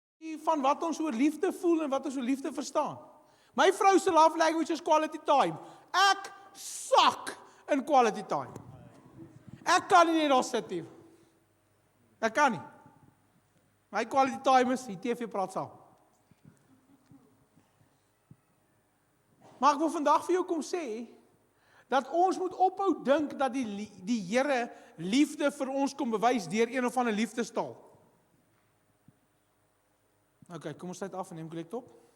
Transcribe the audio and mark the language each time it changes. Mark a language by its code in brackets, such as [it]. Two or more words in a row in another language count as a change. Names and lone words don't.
[af] van wat ons oor liefde voel en wat ons oor liefde verstaan. My vrou se [en] love language is quality time. [af] Ek sak in [en] quality time. [af] Ek kan nie net daar sit nie. Ek kan nie. My [en] quality time [af] is, die TV praat saam. Maar ek wil vandag vir jou kom sê, dat ons moet ophou dink dat die Here liefde vir ons kom bewys deur een of ander liefdestaal. Ok, kom ons sluit af en neem collect op.